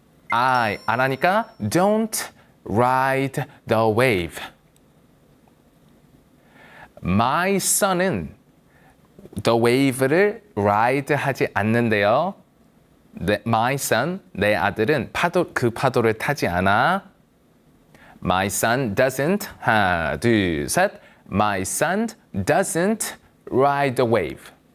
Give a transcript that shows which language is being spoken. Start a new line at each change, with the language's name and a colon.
English: I 안 하니까 don't ride the wave.
Korean: My son은 the wave를 ride 하지 않는데요. My son, 내 아들은 그 파도를 타지 않아.
English: My son doesn't. 하나, 둘, 셋. My son doesn't ride the wave.